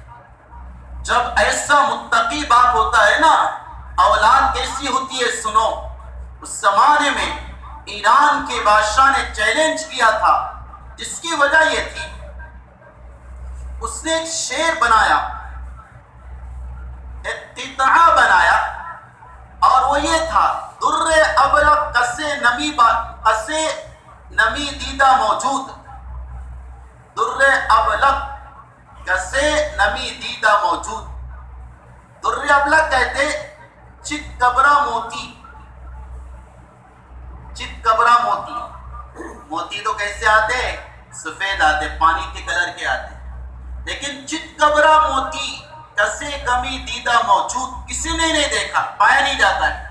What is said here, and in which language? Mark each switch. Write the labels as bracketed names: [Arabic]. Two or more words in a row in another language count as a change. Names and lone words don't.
[Urdu] جب ایسا متقی باپ ہوتا ہے نا، اولاد کیسی ہوتی ہے سنو۔ اس زمانے میں ایران کے بادشاہ نے چیلنج کیا تھا، جس کی وجہ یہ تھی اس نے ایک شعر بنایا، ایک قطعہ بنایا، اور وہ یہ تھا، [Persian] در ابرق کسے نمی دیدہ موجود، در ابلق کسے نمی دیدہ موجود۔ در ابلق [Urdu] کہتے چت کبرا موتی، چت کبرا موتی، موتی تو کیسے آتے؟ سفید آتے، پانی کے کلر کے آتے، لیکن چت کبرا موتی [Persian] کسے کمی دیدہ موجود، [Urdu] کسی نے نہیں دیکھا، پایا نہیں جاتا ہے۔